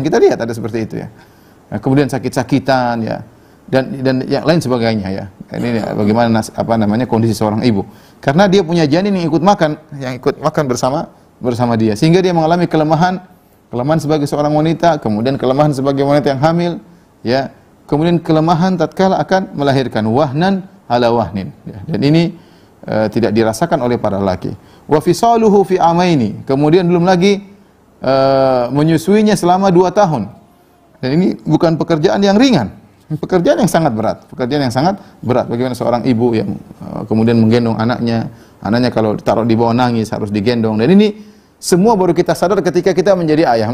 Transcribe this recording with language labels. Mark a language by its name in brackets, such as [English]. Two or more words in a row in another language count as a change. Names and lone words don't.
[Indonesian] Kita lihat ada seperti itu, ya. Nah, kemudian sakit-sakitan, ya, dan yang lain sebagainya, ya. Ini bagaimana kondisi seorang ibu. Karena dia punya janin yang ikut makan bersama dia, sehingga dia mengalami kelemahan sebagai seorang wanita, kemudian kelemahan sebagai wanita yang hamil, ya. Kemudian kelemahan tatkala akan melahirkan, [Arabic] وهنا على وهن, [Indonesian] ya. Dan ini tidak dirasakan oleh para laki. [Arabic] وفصاله في عامين, [Indonesian] kemudian belum lagi menyusuinya selama 2 tahun. Dan ini bukan pekerjaan yang ringan, pekerjaan yang sangat berat. Bagaimana seorang ibu yang kemudian menggendong anaknya kalau ditaruh di bawah nangis harus digendong. Dan ini semua baru kita sadar ketika kita menjadi ayah.